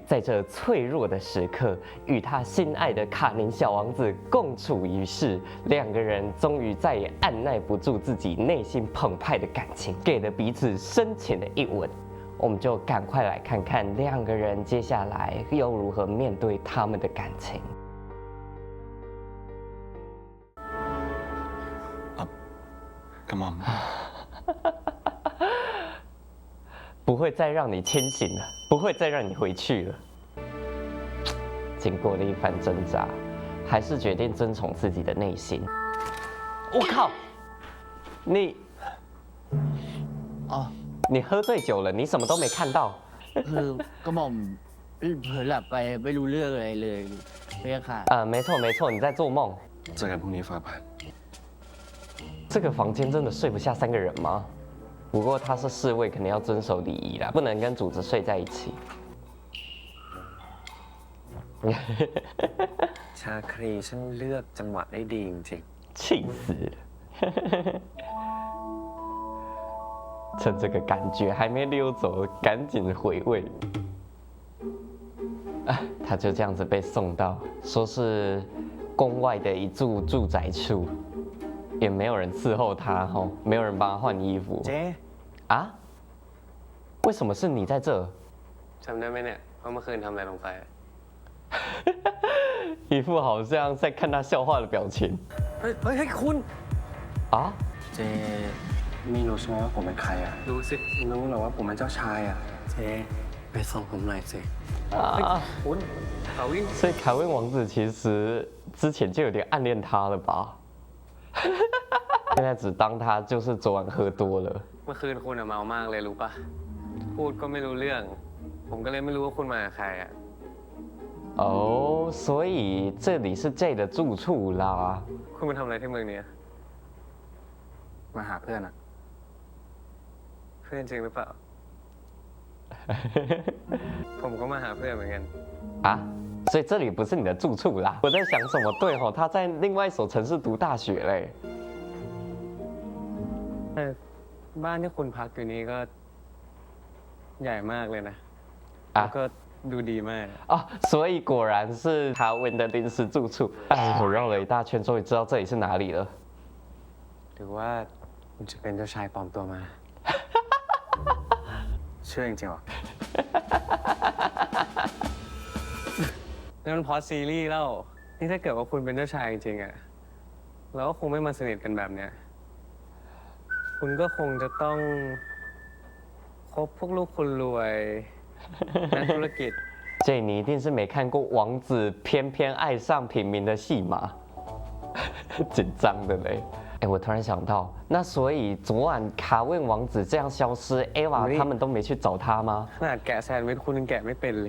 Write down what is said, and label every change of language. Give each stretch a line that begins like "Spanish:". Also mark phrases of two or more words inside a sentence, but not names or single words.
Chinese: 在这脆弱的时刻，与他心爱的卡宁小王子共处一室，两个人终于再也按耐不住自己内心澎湃的感情，给了彼此深情的一吻。我们就赶快来看看两个人接下来又如何面对他们的感情。
Thai: กระหม่อม
Chinese: 不会再让你清醒了，不会再让你回去了。经过了一番挣扎，还是决定遵从自己的内心。我靠，你你喝醉酒了，你什么都没看到。
Thai: คือกระหม่อมเผลอหลับไปไม่รู้เรื่องอะไรเลยเพี่ค่ะ
Chinese: 没错没错，你在做梦。
Thai: เจอกันพรุ่งนี้ฟ้าผ่าน
Chinese: 这个房间真的睡不下3个人吗？不过他是侍卫，肯定要遵守礼仪啦，不能跟主子睡在一起。
Thai: ชาครีช่างเลือกจังหวะได้ดีจริง
Chinese: 气死了！趁这个感觉还没溜走，赶紧回味。他就这样子被送到，说是宫外的一处住宅处，也没有人伺候他吼，没有人帮他换衣服。
Thai: เจ๊
Chinese: 啊？为什么是你在这？
Thai: จำได้ไหมเนี่ยว่าเมื่อคืนทำอะไรลงไป
Chinese: 一副好像在看他笑话的表情。
Thai: เฮ้ยคุณ 啊？ เจไม่รู้ใช่ไหมว่าผมเป็นใครอ่ะ รู้สิ รู้หรอว่าผมเป็นเจ้าชายอ่ะ เจ๊ไปส่งผมหน่อยสิ 啊！ คุณเขาวิ่ง
Chinese: 所以凯文王子其实之前就有点暗恋他了吧？现在只当他就是昨晚喝多了。
Thai: เมื่อคืนคุณอะเมามากเลยรู้ปะพูดก็ไม่รู้เรื่อง ผมก็เลยไม่รู้ว่าคุณมากับใครอะ
Chinese: 哦，所以这里是 J 的住处啦。
Thai: คุณมาทำอะไรที่เมืองนี้ มาหาเพื่อนอ่ะ เพื่อนจริงหรือเปล่า ผมก็มาหาเพื่อนเหมือนกัน
Chinese: 啊，所以这里不是你的住处啦。我在想什么？对吼，他在另外一所城市读大学嘞。
Thai: บ้านที่คุณพักอยู่นี้ก็ใหญ่มากเลยนะ 啊 แล้วก็ดูดีมาก
Chinese: 哦，所以果然是卡文的临时住处。哎，我绕了一大圈，终于知道这里是哪里了。
Thai: หรือว่าคุณจะเป็นเจ้าชายปลอมตัวมา เชื่อจริงๆหรอ นั่นมันเพราะซีรีส์แล้วนี่ถ้าเกิดว่าคุณเป็นเจ้าชายจริงๆอะเราก็คงไม่มาสนิทกันแบบเนี้ยคุณก็คงจะต้องคบพวกลูกคนรวยนักธุรกิจ
Chinese: 这你一定是没看过王子偏偏爱上平民的戏码，紧张的嘞。哎，我突然想到，那所以昨晚卡问王子这样消失，Eva 他们都没去找他吗？
Thai: ขนาดแกะแซนด์วิชคุณยังแกะไม่เป็นเลย